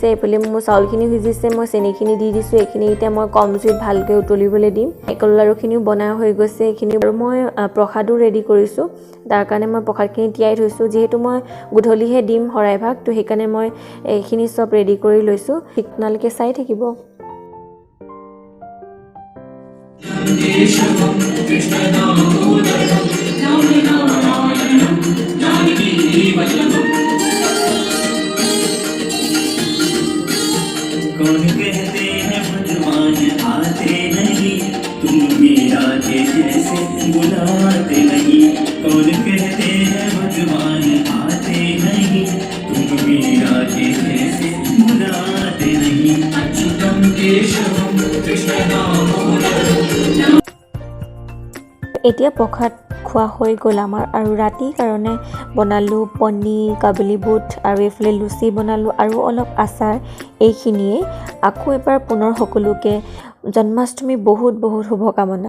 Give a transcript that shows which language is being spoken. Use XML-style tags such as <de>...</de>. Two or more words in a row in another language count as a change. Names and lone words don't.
<as>এইফালে মোৰ চাউলখিনি সিজিছে, মই চেনিখিনি দি দিছোঁ। এইখিনি এতিয়া মই কম জুইত ভালকৈ উতলিবলৈ দিম। নাৰিকল লাড়ুখিনিও বনাই হৈ গৈছে এইখিনি। আৰু মই প্ৰসাদো ৰেডি কৰিছোঁ, তাৰ কাৰণে মই প্ৰসাদখিনি তিয়াই থৈছোঁ। যিহেতু মই গধূলিহে দিম শৰাই ভাগ, তো সেইকাৰণে মই এইখিনি চব ৰেডি কৰি লৈছোঁ। আপোনালোকে চাই থাকিব।</as> <hi>कौन कहते हैं भगवान आते नहीं, तुम मीरा के जैसे बुलाते नहीं। कौन कहते हैं भगवान आते नहीं, तुम मीरा के जैसे बुलाते नहीं।</hi> <sa>अच्युतम केशवम कृष्ण दामोदरम।</sa> <as>এতিয়া প্ৰসাদ খোৱা হৈ গ'ল আমাৰ আৰু ৰাতিৰ কাৰণে বনালোঁ পনীৰ, কাবুলী বুট আৰু এইফালে লুচি বনালোঁ আৰু অলপ আচাৰ। এইখিনিয়ে আকৌ এবাৰ পুনৰ সকলোকে জন্মাষ্টমী বহুত শুভকামনা।</as>